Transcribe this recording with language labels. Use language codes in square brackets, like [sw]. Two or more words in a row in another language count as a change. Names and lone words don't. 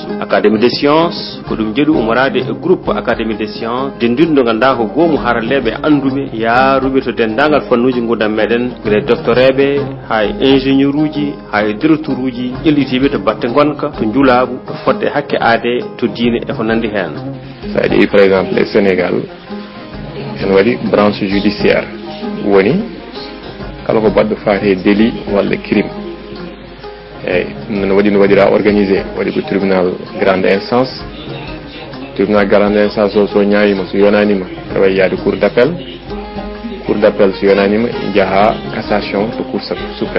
[ff] Académie des sciences ko dum jeedu umorade e groupe Académie des sciences dindindo ganda ko gomu haralebe andube yaarube to dendangal fannuji ngudam meden gre doctorebe hay ingénieur uji hay directeur uji elitibe to batte gonka to njulabu to fodde hakke ade to diine e ko nandi hen. [fr] C'est-à-dire par exemple le Sénégal [ff] en wadi [fr] branche judiciaire [ff] woni kala ko baddo faate délit walla crime non wadira organisé wadi ko [fr] tribunal grande instance [ff] so ñaayima so yonanima tawa yaade [fr] cour d'appel [ff] so yonanima jaha cassation to [fr] cour suprême.